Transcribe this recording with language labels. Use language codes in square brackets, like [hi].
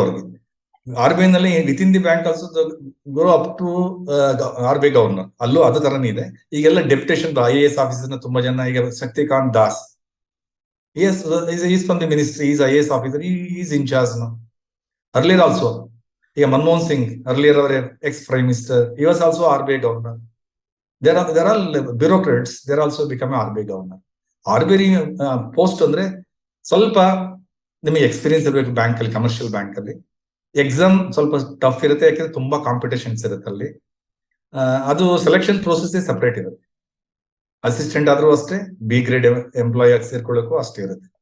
[kn] ಅವ್ರಿಗೆ RBI ನಲ್ಲಿ [en] With in the bank also go up to RBI governor. [kn] ಅಲ್ಲೂ ಅದೇ ತರನೇ ಇದೆ. ಈಗೆಲ್ಲ ಡೆಪ್ಯುಟೇಷನ್ IAS ಆಫೀಸರ್ ತುಂಬಾ ಜನ. [en] ಈಗ Shaktikanta Das, is from the ministry, is IAS officer, is in charge now. Earlier also ಈಗ Manmohan Singh, earlier ಅವರ ex prime minister, he was also RBI governor. There are bureaucrats, they are also become RBI governor. [kn] RBI post ಅಂದ್ರೆ ಸ್ವಲ್ಪ ನಿಮಗೆ experience ಇರಬೇಕು bank ಅಲ್ಲಿ, commercial bank ಅಲ್ಲಿ. Exam ಸ್ವಲ್ಪ tough ಇರುತ್ತೆ, ಯಾಕಂದ್ರೆ ತುಂಬಾ ಕಾಂಪಿಟೇಷನ್ಸ್ ಇರುತ್ತೆ ಅಲ್ಲಿ. ಅದು ಸೆಲೆಕ್ಷನ್ ಪ್ರೋಸೆಸ್ ಸಪರೇಟ್ ಇರುತ್ತೆ. ಅಸಿಸ್ಟೆಂಟ್ ಆದ್ರೂ ಅಷ್ಟೇ, B ಗ್ರೇಡ್ ಎಂಪ್ಲಾಯ್ ಆಗಿ ಸೇರ್ಕೊಳ್ಳೋಕ್ಕೂ ಅಷ್ಟೇ ಇರುತ್ತೆ.